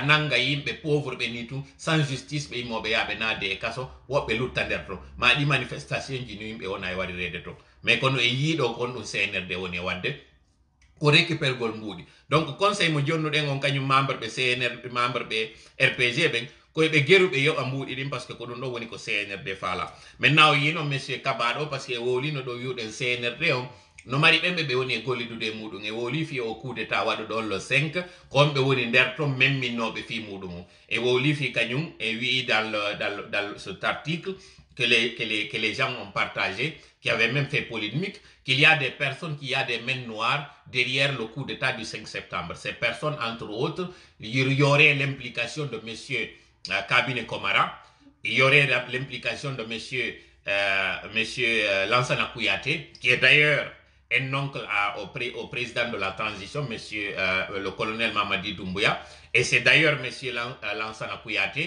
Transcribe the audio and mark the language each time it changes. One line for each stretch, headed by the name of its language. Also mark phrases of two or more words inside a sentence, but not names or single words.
Fula: nanga yimɓe pauvre ɓe ni tum
French: sans justice
Fula: ɓe yimmoɓe yaɓe naade e kaso woɓɓe lutta nder to ma ɗi manifestation ji no yimɓe wona e waɗirede to mais kono e yiiɗo kon ɗum CNRD woni e wadde ko récupérgol mbuuɗi donc conseil mo jonnuɗen on kañum membre ɓe CNRD membre ɓe RPG ɓen koyeɓe geruɓe yoɓa mbuuɗi ɗin
French: par ce que
Fula: ko ɗum ɗo woni ko CNRD faala maintenant o yino monsieur Kaba ɗo
French: par ce que
Fula: e wowlino ɗo wiwɗen CNRD on no mari ɓemɓe ɓe woni e gollidude e muɗum e wowli fi o
French: coup d'état
Fula: waɗuɗon le 5 ko on ɓe woni nder to memminnoɓe fi muɗum o e wowli fi kañum e wi
French: dans cet article que les gens ont partagé, qui avait même fait polémique, qu'il y a des personnes, qu'il y a des mains noires derrière le coup d'état du 5 septembre. Ces personnes, entre autres, il y aurait l'implication de monsieur Kabine Komara, il y aurait l'implication de monsieur Lansana Kouyaté, qui est d'ailleurs un oncle au président de la transition, monsieur le colonel Mamadi Doumbouya, et c'est d'ailleurs monsieur Lansana Kouyaté.